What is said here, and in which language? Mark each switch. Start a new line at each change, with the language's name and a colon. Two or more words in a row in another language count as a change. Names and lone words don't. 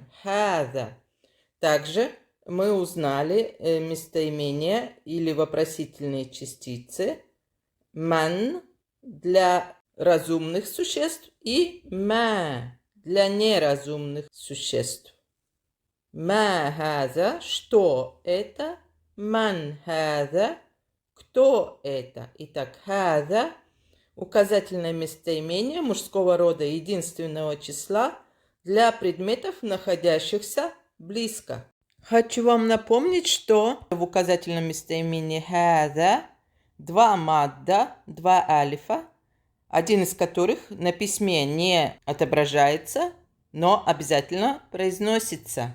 Russian: Хаза. Также мы узнали местоимения или вопросительные частицы ман для разумных существ и ма для неразумных существ.
Arabic: ما هذا,
Russian: что это?
Arabic: من هذا,
Russian: кто это? Итак, хаза указательное местоимение мужского рода единственного числа для предметов, находящихся близко. Хочу вам напомнить, что в указательном местоимении хаза два мадда, два алифа, один из которых на письме не отображается, но обязательно произносится.